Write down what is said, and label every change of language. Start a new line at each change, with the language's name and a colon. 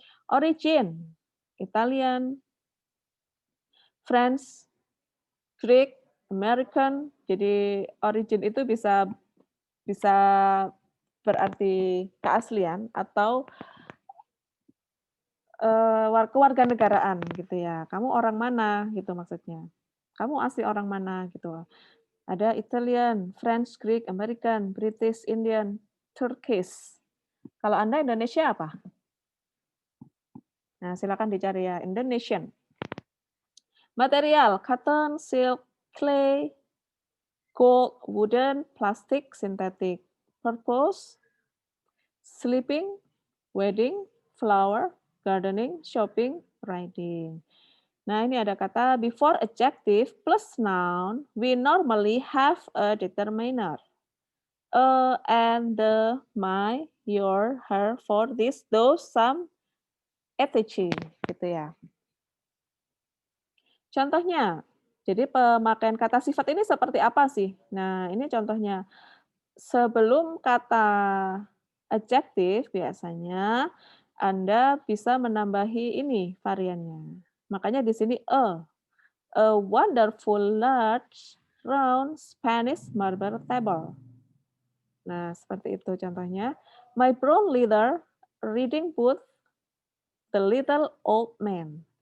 English: Origin, Italian, French, Greek, American,
Indonesian: jadi origin itu bisa bisa berarti keaslian atau, kewarganegaraan gitu ya. Kamu orang mana gitu maksudnya. Kamu asli orang mana gitu.
English: Ada Italian, French, Greek, American, British, Indian, Turkish.
Indonesian: Kalau Anda Indonesia apa? Nah, silakan dicari ya,
English: Indonesian. Material, cotton, silk, clay, gold, wooden, plastic, synthetic. Purpose, sleeping, wedding, flower, gardening, shopping, riding.
Indonesian: Nah, ini ada kata
English: before adjective plus noun, we normally have a determiner. And, the, my, your, her, for, this, those, some, etc.
Indonesian: Gitu ya. Contohnya, jadi pemakaian kata sifat ini seperti apa sih? Nah, ini contohnya. Sebelum kata adjektif biasanya Anda bisa menambahi ini variannya. Makanya di sini
English: a wonderful large round Spanish marble table.
Indonesian: Nah, seperti itu contohnya.
English: My brown leather reading book, the little old man.